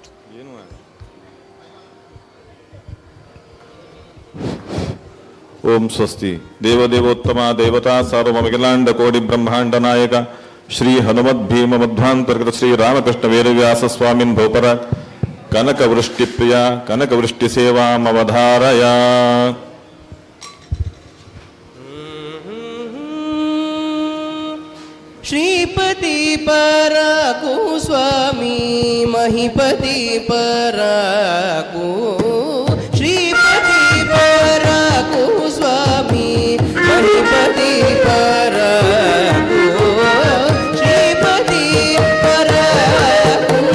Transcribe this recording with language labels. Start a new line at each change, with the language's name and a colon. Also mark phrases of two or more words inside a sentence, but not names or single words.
Sanskrit: ಓಂ ಸ್ವಸ್ತಿ. ದೇವದೇವೋತ್ತಮ ದೇವತಾ ಸಾರ್ವಮಖಿಲಾಂಡ ಕೋಟಿ ಬ್ರಹ್ಮಾಂಡ ನಾಯಕ ಶ್ರೀ ಹನುಮದ್ ಭೀಮ ಮಧ್ವಾಂತರ್ಗತ ಶ್ರೀ ರಾಮಕೃಷ್ಣ ವೇದವ್ಯಾಸ ಸ್ವಾಮಿನ್ ಭೋಪರ ಕನಕ ವೃಷ್ಟಿ ಪ್ರಿಯ ಕನಕ ವೃಷ್ಟಿ ಸೇವಾಮವಧಾರಯ.
Kannada: ಶ್ರೀಪತಿ ಪರಾಕು ಸ್ವಾಮಿ ಮಹಿಪತಿ ಪರಾಕು ಶ್ರೀಪತಿ ಪರಾಕು ಸ್ವಾಮಿ ಮಹಿಪತಿ ಪರಾಕು ಶ್ರೀಪತಿ ಪರಾಕು